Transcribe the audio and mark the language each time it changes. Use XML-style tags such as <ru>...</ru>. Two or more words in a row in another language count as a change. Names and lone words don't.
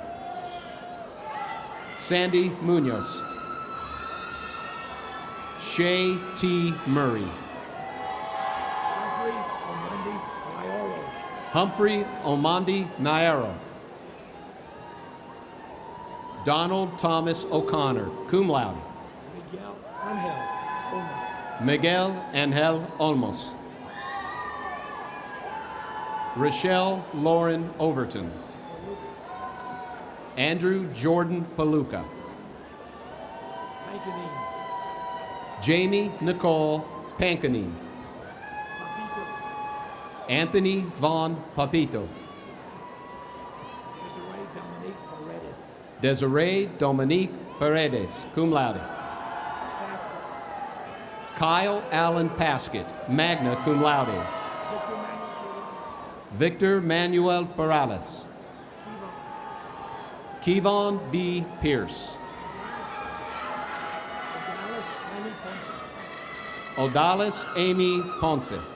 <en>Sandy Munoz. Shay T. Murray. Humphrey Omandi Nyoro. Humphrey Omandi Nairo. Donald Thomas O'Connor,</en> <la>cum laude.</la> <en>Miguel Angel Miguel Angel Olmos. Olmos. Rochelle Lauren Overton. Andrew Jordan Paluca. Paganini. Jamie Nicole Pankanine. Papito. Anthony Von Papito. Desiree Dominique Paredes. Desiree Dominique Paredes,</en> <la>cum laude.</la> <en>Kyle Allen Paskett,</en> <la>magna cum laude.</la> <en>Victor Manuel Perales. Kevon B. Pierce. Odalis Amy Ponce.</en>